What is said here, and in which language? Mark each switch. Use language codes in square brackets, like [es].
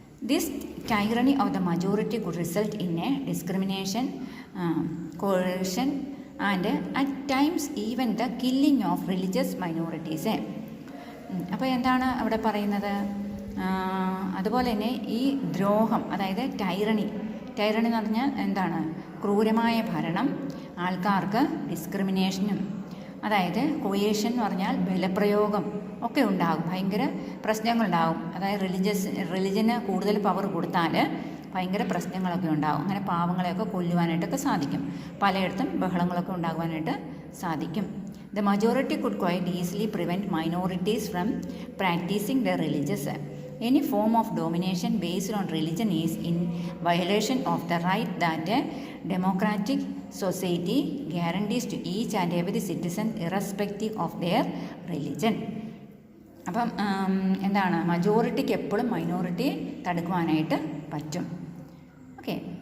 [en] This tyranny of the majority could result in a discrimination, coercion and at times even the killing of religious minorities. [ml] അപ്പോൾ എന്താണ് അവിടെ പറയുന്നത്? അതുപോലെ തന്നെ ഈ ദ്രോഹം അതായത് ടൈറണി എന്ന് പറഞ്ഞാൽ എന്താണ്? ക്രൂരമായ ഭരണം, ആൾക്കാർക്ക് ഡിസ്ക്രിമിനേഷനും, അതായത് കൊയേഷൻ എന്ന് പറഞ്ഞാൽ ബലപ്രയോഗം ഒക്കെ ഉണ്ടാകും, ഭയങ്കര പ്രശ്നങ്ങളുണ്ടാകും. അതായത് റിലിജന് കൂടുതൽ പവർ കൊടുത്താൽ ഭയങ്കര പ്രശ്നങ്ങളൊക്കെ ഉണ്ടാകും. അങ്ങനെ പാവങ്ങളെയൊക്കെ കൊല്ലുവാനായിട്ടൊക്കെ സാധിക്കും. പലയിടത്തും ബഹളങ്ങളൊക്കെ ഉണ്ടാകുവാനായിട്ട് സാധിക്കും. [en] The majority could quite easily prevent minorities from practicing the religious. Any form of domination based on religion is in violation of the right that a democratic society guarantees to each and every citizen irrespective of their religion. [ml] അപ്പം എന്താണ്? മജോറിറ്റിക്ക് എപ്പോഴും minority തടുക്കുവാനായിട്ട് പറ്റും. Okay.